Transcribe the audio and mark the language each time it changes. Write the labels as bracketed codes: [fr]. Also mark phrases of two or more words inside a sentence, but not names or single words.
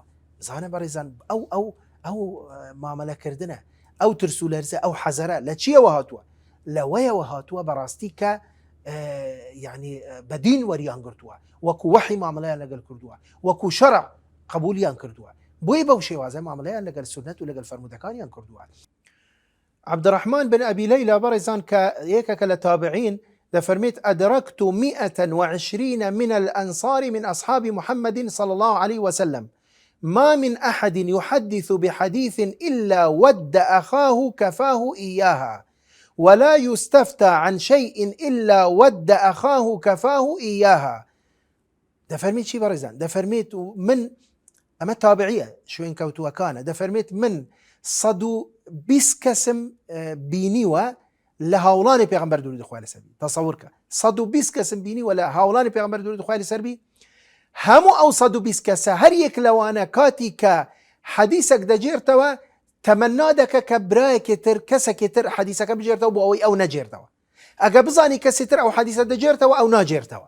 [ckb] زانە بەڕێزان ئەو مامەلەکردنە، ئەو ترس و لەرزە، ئەو حەزەرە لە چیەوە هاتووە؟ لەوەیەوە هاتووە بەڕاستی کە یعنی بەدین وەریان گرتووە، وەکو وەحی مامەلەیان لەگەڵ کردووە، وەکو شەرع قبولیان کردووە، بۆی بەو شێوازە مامەلەیان لەگەڵ سنەت و لەگەڵ فەرمودەکانیان کردووە. عبدالرحمن بن أبي ليلى بەڕێزان کە یەکێکە لە تابعین دەفەرمێت [ar] أدركت 120 من الأنصار من أصحاب محمد صلى الله عليه وسلم ما من أحد يحدث بحديث إلا ود أخاه كفاه إياها ولا يستفتى عن شيء إلا ود أخاه كفاه إياها. [ckb] دەفەرمێت چی بەڕێزان؟ دەفەرمێت من ئەمە تابعیە شوێن کەوتووەکانە، دەفەرمێت من 120 کەسم بینیوە لە هاوڵانی پێغەمبەر درود خوای لەسەر بی. تەسەوور کە 120 کەسم بینیوە لە هاوڵانی پێغەمبەر درود خوای لەسەر بی، هەموو ئەو 120 کەسە هەر یەک لەوانە کاتی کە حەدیثێک دەجێرتەوە تەمەنا دەکە کە برایەکی تر کەسێکی تر حەدیثەکە بجێرتەوە بۆ ئەوەی ئەو نەجێرتەوە، ئەگە بزانی کەسی تر ئەو حەدیثە دەجێرتەوە ئەو ناجێرتەوە.